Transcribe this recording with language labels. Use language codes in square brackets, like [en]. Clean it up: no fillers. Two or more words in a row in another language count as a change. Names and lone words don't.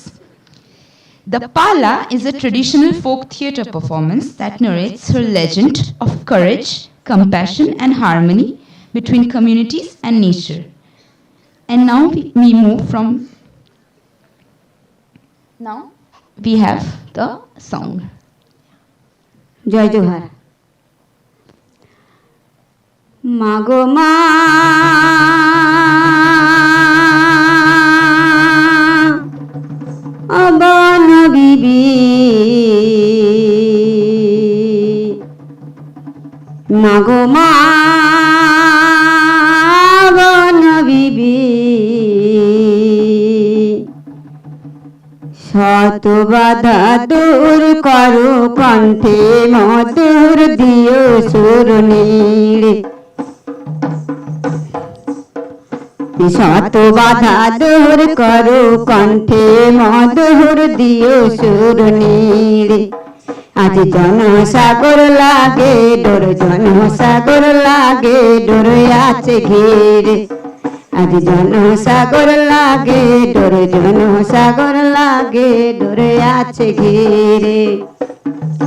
[en] The Pala is a traditional folk theatre performance that narrates her legend of courage, compassion, and harmony between communities and nature. And now we move from. Now we have the song. Joy Johar. Mago ma Abana bibi Mago ma Abana bibi [bn] শত বাধা দূর করো কণ্ঠে মধুর দিও সুর নীড়ে শত বাধা দূর করো কণ্ঠে মধুর দিও সুর নীড়ে আজ জনসাগর লাগে ডোর জনসাগর লাগে ডোর আছে ঘিরে আজ জনসাগর লাগে ডোর জনসাগর লাগে ডোর আছে ঘিরে